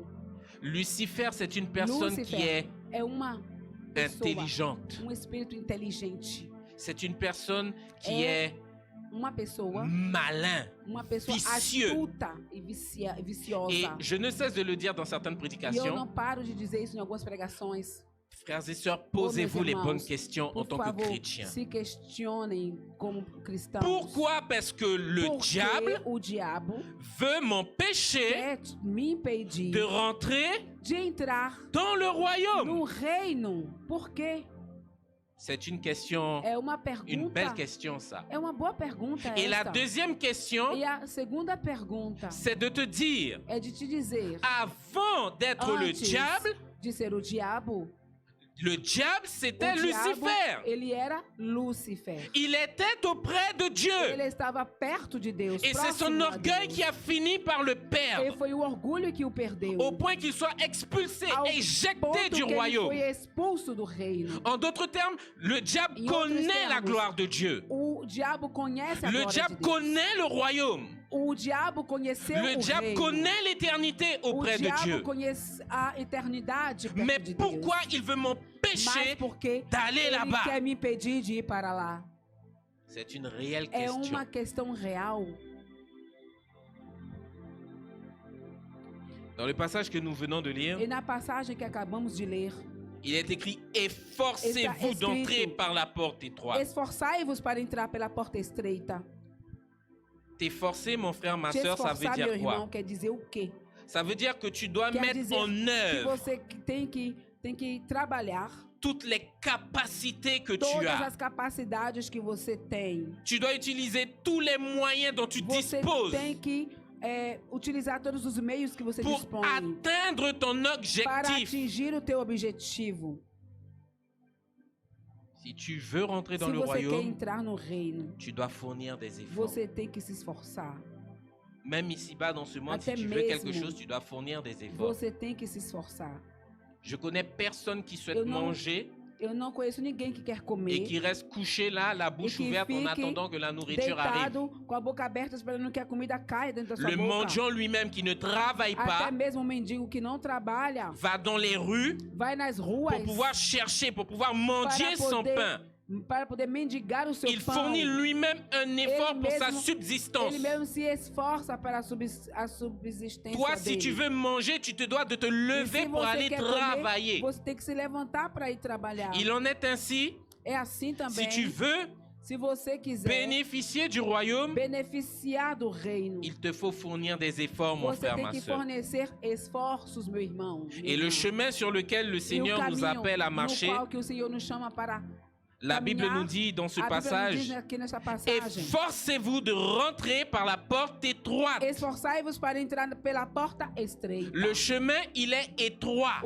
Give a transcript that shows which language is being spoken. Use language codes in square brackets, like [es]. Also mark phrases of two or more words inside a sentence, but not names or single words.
[fr] Lucifer, c'est une personne qui [pt] Lúcifer [fr] est [pt] é uma pessoa, [fr] intelligente. [pt] espírito inteligente, [fr] C'est une personne qui est [pt] uma pessoa, [fr] malin. [pt] uma pessoa [fr] vicieux. [pt] astuta e [fr] Et [pt] viciosa. [fr] je ne cesse de le dire dans certaines [pt] E eu [fr] prédications. [pt] não paro de dizer isso em algumas pregações. [fr] Frères et sœurs, posez-vous les [pt] irmãos, [fr] bonnes questions en [pt] Por [fr] tant que [pt] favor, [fr] chrétiens. [pt] se questionem como cristãos. [fr] Pourquoi? Parce que le [pt] Porque [fr] diable [pt] o diabo [fr] veut m'empêcher [pt] quer me impedir [fr] de rentrer [pt] de entrar [fr] dans le royaume. [pt] no reino. Por quê? [fr] C'est une question, [pt] É uma [fr] une belle [pt] pergunta. [fr] question ça. [pt] É uma boa pergunta [fr] Et la [pt] essa. [fr] deuxième question, [pt] E a segunda pergunta [fr] c'est de te dire, [pt] é de te dizer, [fr] avant d'être le [pt] antes [fr] diable, [pt] de ser o diabo, [fr] c'était [pt] o diabo, [fr] Lucifer. [pt] ele era Lúcifer. [fr] Il était auprès de Dieu. [pt] Ele estava perto de Deus, [fr] Et c'est son [pt] próximo a [fr] orgueil [pt] Deus. [fr] qui a fini par le [pt] E [fr] perdre, [pt] foi o orgulho que o perdeu. [fr] au point qu'il soit expulsé, [pt] Ao [fr] éjecté [pt] ponto [fr] du [pt] que ele [fr] royaume. [pt] foi expulso do reino. [fr] En d'autres termes, le diable [pt] Em outros [fr] connaît la [pt] termos, [fr] gloire de Dieu. [pt] O diabo conhece a [fr] Le [pt] glória [fr] diable [pt] de Deus. [fr] connaît le royaume. [pt] O diabo conheceu [fr] Le [pt] o [fr] diable [pt] reino. [fr] connaît l'éternité [pt] O [fr] auprès de [pt] diabo [fr] Dieu. [pt] conhece a eternidade perto [fr] Mais [pt] de [fr] pourquoi [pt] Deus. [fr] il veut [pt] Mas [fr] m'empêcher [pt] porque [fr] d'aller [pt] ele [fr] là-bas? [pt] quer me impedir de ir para lá. [fr] C'est une réelle [pt] É [fr] question. [pt] uma questão real. [fr] Dans le passage que nous venons de lire, [pt] E na passagem que acabamos de ler, [fr] il est écrit « Efforcez-vous [pt] Está escrito, [fr] d'entrer par la porte étroite [pt] esforçai-vos para entrar pela porta estreita. ». [fr] T'efforcer, mon frère, ma [pt] Te [fr] soeur, ça veut [pt] esforçar, meu [fr] dire [pt] irmão, [fr] quoi? [pt] quer dizer o quê? [fr] Ça veut dire que tu dois [pt] Quer [fr] mettre [pt] dizer [fr] en [pt] que [fr] œuvre [pt] você tem que trabalhar [fr] toutes les capacités que tu [pt] todas as. as capacidades que você tem. [fr] Tu dois utiliser tous les moyens dont tu [pt] Você [fr] disposes [pt] tem que utilizar todos os meios que você [fr] pour [pt] dispõe [fr] atteindre ton [pt] para [fr] objectif. [pt] atingir o teu objetivo. [fr] Si tu veux rentrer dans [pt] Se [fr] le [pt] você quer [fr] royaume, [pt] entrar no reino, [fr] tu dois fournir des efforts. [pt] você tem que se esforçar. [fr] Même ici-bas dans ce monde, si [pt] Até [fr] tu veux quelque [pt] mesmo [fr] chose, tu dois fournir des efforts. [pt] Você tem que se esforçar. [fr] Je connais personne qui souhaite [pt] Eu não- [fr] manger [pt] Eu não conheço ninguém que quer [fr] et [pt] comer [fr] qui reste couché là, la bouche [pt] que [fr] ouverte en [pt] fique [fr] attendant que la nourriture arrive. [pt] deitado com a boca aberta esperando que a comida caia dentro da sua [fr] Le [pt] boca. [fr] mendiant lui-même qui ne travaille [pt] Até [fr] pas [pt] mesmo o mendigo que não trabalha [fr] va dans les rues [pt] vai nas ruas [fr] pour pouvoir chercher, pour pouvoir mendier son [pt] poder- [fr] pain. [pt] para poder mendigar o seu [fr] Il [pt] pão. [fr] fournit lui-même un effort [pt] Ele [fr] pour sa [pt] mesmo- [fr] subsistance. [pt] Ele mesmo se esforça para a subsistência [fr] Toi, si [pt] dele. [fr] tu veux manger, tu te dois de te [pt] E [fr] lever [pt] se [fr] pour [pt] você [fr] aller [pt] quer [fr] travailler. [pt] comer, você tem que se levantar para ir trabalhar. [fr] Il en est ainsi, [pt] É assim também. [fr] si tu veux [pt] Se você quiser [fr] bénéficier du royaume, [pt] beneficiar do reino, [fr] il te faut fournir des efforts, mon [pt] você [fr] frère, [pt] tem [fr] ma [pt] que [fr] soeur. [pt] fornecer esforços, meu irmão. minha [fr] Et le [pt] irmã. [fr] chemin sur lequel le [pt] E o [fr] Seigneur nous [pt] caminho [fr] appelle à marcher, [pt] no qual que o Senhor nos chama para [fr] la Bible [pt] caminhar, [fr] nous dit dans ce [pt] a Bíblia nos diz [fr] passage, [pt] aqui nessa passagem. [fr] efforcez-vous de rentrer par la porte étroite. [pt] Esforçai-vos para entrar pela porta estreita. [fr] Le chemin, il est étroit.